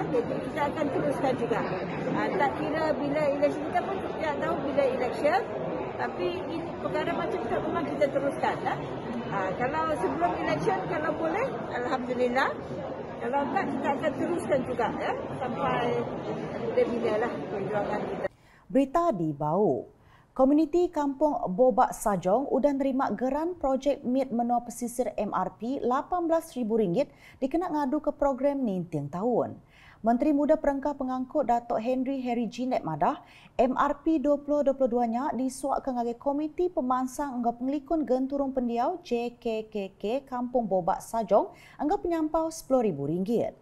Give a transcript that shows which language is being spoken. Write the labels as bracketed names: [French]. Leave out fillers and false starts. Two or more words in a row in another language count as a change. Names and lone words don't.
[Malay] Jadi kita akan teruskan juga. Tak kira bila election, kita pun tidak tahu bila election, tapi ini perkara macam itu memang kita teruskan, ya. Kalau sebelum election, kalau boleh, alhamdulillah. Kalau tak, kita akan teruskan juga ya, sampai bila lah perjuangan kita. [Iban] Berita di Bau. Komuniti Kampung Bobak Sajong udah nerima geran projek MIT Menua Pesisir MRP RM18,000 dikena ngadu ke program Nintiang Tahun. Menteri Muda Perengkah Pengangkut Datuk Henry Jinet madah, MRP 2022-nya disuak ke ngagai Komiti Pemansang Enggau Pengelikun Genturung Pendiau JKKK Kampung Bobak Sajong anggap penyampau RM10,000.